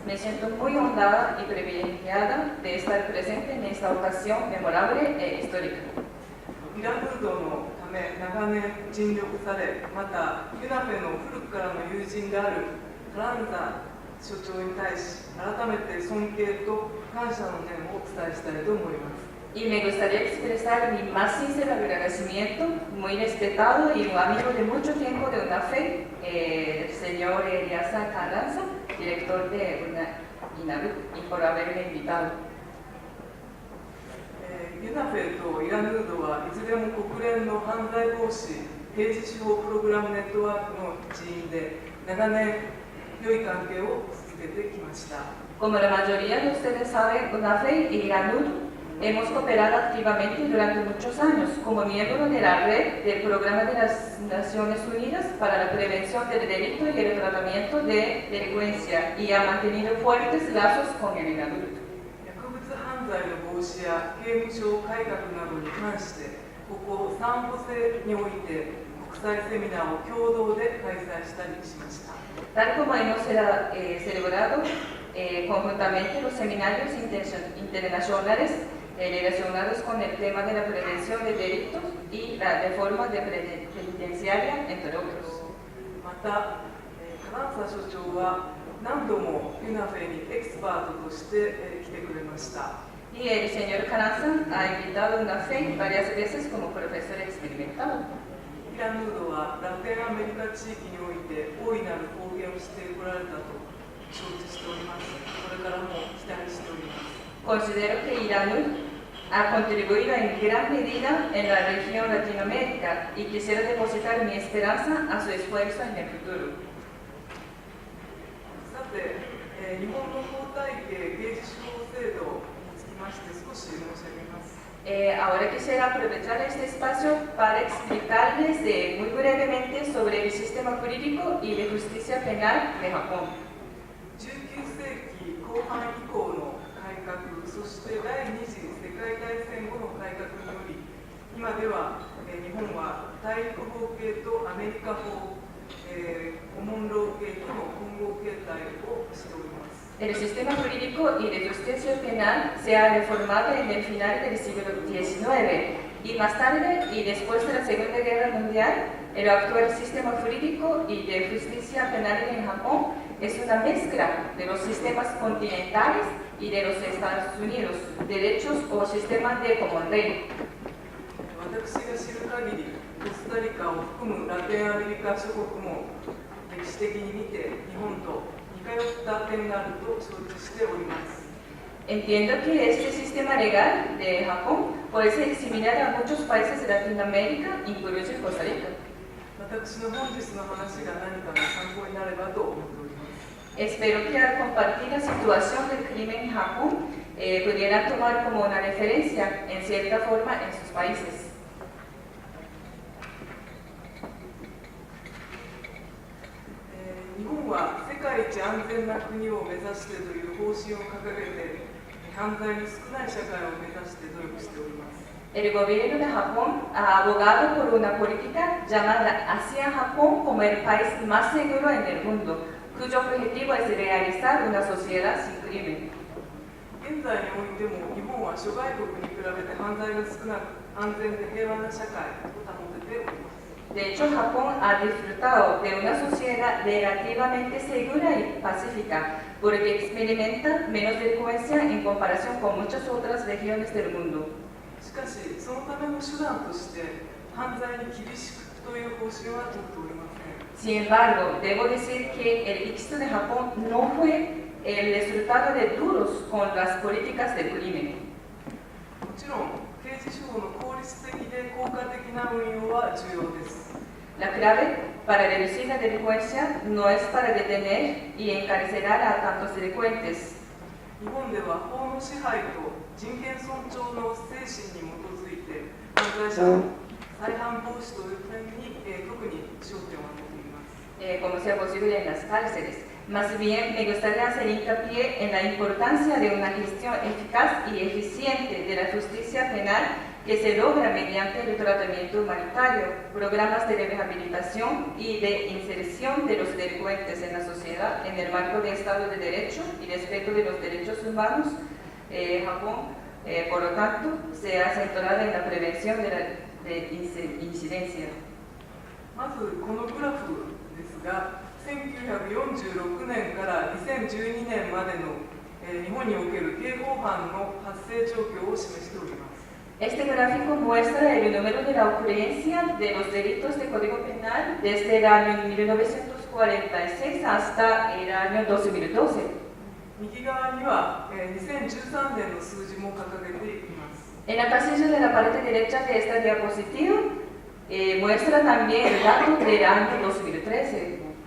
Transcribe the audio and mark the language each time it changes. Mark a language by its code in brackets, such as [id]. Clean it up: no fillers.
[es] Me siento muy honrada y privilegiada de estar presente en esta ocasión memorable e histórica. [ja] イラムードのため長年尽力され、またユナフェの古くからの友人であるカランザ所長に対し、改めて尊敬と感謝の念をお伝えしたいと思います。 [es] Y me gustaría expresar mi más sincero agradecimiento, muy respetado y un amigo de mucho tiempo de UNAFEI, el señor Eliasa Carranza, director de INARUD, y por haberme invitado. [ja] ユナフェとイラヌードはいずれも国連の犯罪防止刑事司法プログラムネットワークの一員で長年良い関係を続けてきました。 [es] Como la mayoría de ustedes saben, UNAFEI y INARUD hemos cooperado activamente durante muchos años como miembro de la red del Programa de las Naciones Unidas para la Prevención del Delito y el Tratamiento de Delincuencia y ha mantenido fuertes lazos con el INARUD. [ja] 薬物犯罪の防止や刑務所改革などに関してここサンホセにおいて国際セミナーを共同で開催したりしました。 [es] Tal como hemos celebrado conjuntamente los seminarios internacionales relacionados con el tema de la prevención de delitos y la reforma penitenciaria, entre otros. [ja] また、カランサ所長は何度もユナフェにエキスパートとして来てくれました。 [es] Y el señor Carranza ha invitado a UNAFEI varias veces como profesor experimentado. [ja] イラヌードはラテンアメリカ地域において大いなる貢献をしてこられたと承知しております。これからも期待しております。 [es] Considero que ILANUD ha contribuido en gran medida en la región Latinoamérica y quisiera depositar mi esperanza a su esfuerzo en el futuro. [ja] さて、日本の法体系刑事司法制度につきまして少し申し上げます。 [es] Ahora quisiera aprovechar este espacio para explicarles muy brevemente sobre el sistema jurídico y de justicia penal de Japón. [ja] 19世紀後半以降の改革、そして第二次世界大戦後の改革により、今では日本は大陸法系とアメリカ法、コモンロー系との混合形態をしております。 [es] El sistema jurídico y de justicia penal se ha reformado en el final del siglo XIX y más tarde y después de la Segunda Guerra Mundial, el actual sistema jurídico y de justicia penal en Japón es una mezcla de los sistemas continentales y de los Estados Unidos, derechos o sistemas de common law. [ja] 私が知る限り、コスタリカを含むラテンアメリカ諸国も歴史的に見て日本と似通った点があると承知しております。 [es] Entiendo que este sistema legal de Japón puede ser similar a muchos países de Latinoamérica, incluso Costa Rica. [ja] 私の本日の話が何かの参考になればと思っております。 [es] Espero que al compartir la situación del crimen en Japón pudieran tomar como una referencia en cierta forma en sus países. [ja] 日本は世界一安全な国を目指してという方針を掲げて犯罪の少ない社会を目指して努力しております。 [es] El gobierno de Japón ha abogado por una política llamada Hacia Japón como el país más seguro en el mundo, cuyo objetivo es realizar una sociedad sin crimen. [ja] 現在においても日本は諸外国に比べて犯罪が少なく安全で平和な社会を保てております。 [es] De hecho, Japón ha disfrutado de una sociedad relativamente segura y pacífica, porque experimenta menos delincuencia en comparación con muchas otras regiones del mundo. [ja] しかし、そのための手段として犯罪に厳しくという方針は取っておりません。 [es] Sin embargo, debo decir que el éxito de Japón no fue el resultado de duros con las políticas del crimen. [ja] もちろん、刑事司法の効率的で効果的な運用は重要です。 [es] La clave para reducir la delincuencia no es para detener y encarcelar a tantos delincuentes. [ja] 日本では法の支配と人権尊重の精神に基づいて犯罪者の再犯防止という点に、特に焦点を当てています。 [es] Como sea posible en las cárceles. Más bien, me gustaría hacer hincapié en la importancia de una gestión eficaz y eficiente de la justicia penal que se logra mediante el tratamiento humanitario, programas de rehabilitación y de inserción de los delincuentes en la sociedad en el marco del Estado de Derecho y respeto de los derechos humanos. Japón, por lo tanto, se ha centrado en la prevención de incidencia. [ja] まずこのグラフですが、1946年から2012年までの、日本における刑法犯の発生状況を示しております。 [es] Este gráfico muestra el número de la ocurrencia de los delitos de Código Penal desde el año 1946 hasta el año 2012. [ja] 右側には、2013年の数字も掲げています。 [es] En la casilla de la parte derecha de esta diapositiva muestra también el dato del año 2013.